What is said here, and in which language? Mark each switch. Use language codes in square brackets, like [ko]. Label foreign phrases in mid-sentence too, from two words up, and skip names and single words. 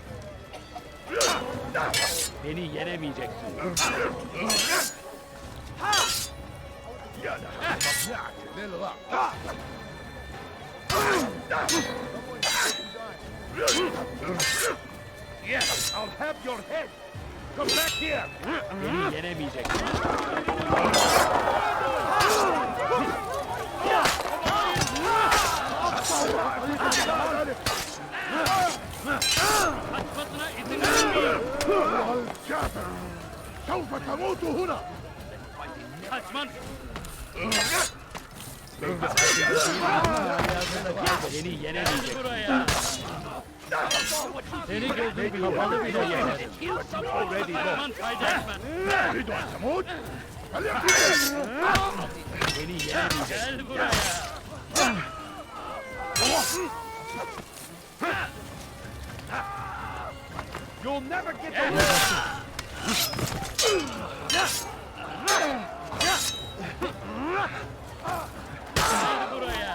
[tr] Beni yenemeyeceksin. [en] Yes, I'll have your head. Come back here. [tr] Beni yenemeyeceksin. Kaçmasına izin vermeyin. [ar] سوف تموت هنا. [tr] Kaçman. Beni yenemeyeceksin. Buraya. Seni gözüm kapalı bile yener. Kaçman fayda etmez. [ar] تريد أن تموت؟ [tr] Beni yenemeyeceksin. Gel buraya. [en] You'll never get away. [tr] Gel buraya.